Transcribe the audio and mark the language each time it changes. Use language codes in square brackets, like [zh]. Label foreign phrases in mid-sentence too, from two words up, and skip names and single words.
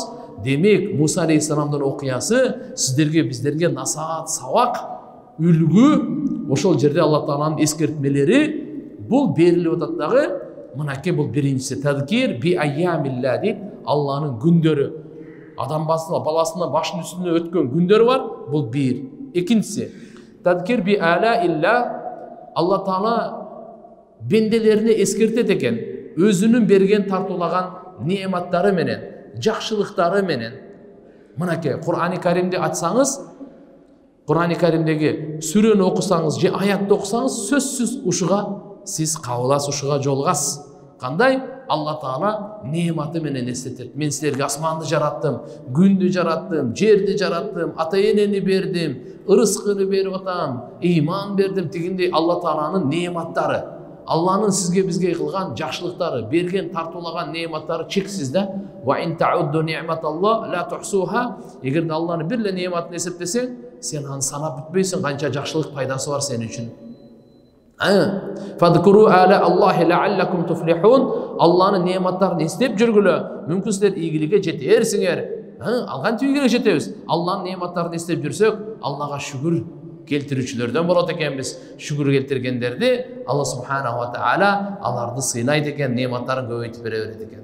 [ky] Демек, Муса алейхиссаламдын окуясы сиздерге, биздерге насаат, сабак, үлгү. Ошол жерде Алла Тааланын эскертмелери бул берилип атат дагы. Мынакей бул биринчиси [ar] تذكير بأيام الله [ky] дейт. Алланын күндөрү, адам баласына башынын үстүнө өткөн күндөр бар. Бул бир. Экинчиси [ar] تذكير بآلاء الله. [ky] Алла Таала бенделерине эскертет экен. Өзүнүн берген тартуулаган неаматтары менен, жакшылыктары менен. Мынакей Qur'oni Karimде ачсаңыз, Qur'oni Karimдеги сүрөнү окусаңыз же аятты окусаңыз, сөзсүз ушуга сиз кабыласыз, ушуга жолугасыз. Кандай? Алла Таала неаматы менен эстетет. Мен силерге асманды жараттым, күндү жараттым, жерди жараттым, ата-энени бердим, ырыскыны берип атам, ыйман бердим дегендей Алла Тааланын неаматтары. Алланын сизге бизге кылган жакшылыктары, берген тартуулаган неаматтары чексиз да. [ar] وإن تعدوا نعمة الله لا تحصوها. [ky] Эгерде Алланын бир эле неаматын эсептесең, сен аны санап бүтпөйсүң, канча жакшылык пайдасы бар сен үчүн. [ar] فاذكروا آلاء الله لعلكم تفلحون. [ky] Алланын неаматтарын эстеп жүргүлө, мүмкүн силер ийгиликке жетерсиңер. Алган тийгиликке жетебиз. Алланын неаматтарын эстеп жүрсөк, Аллага шүгүр келтирүүчүлөрдөн болот экенбиз. Шүгүр келтиргендерди Алла [ar] سبحانه وتعالى [ky] аларды сыйлайт экен, неаматтарын көбөйтүп бере берет экен.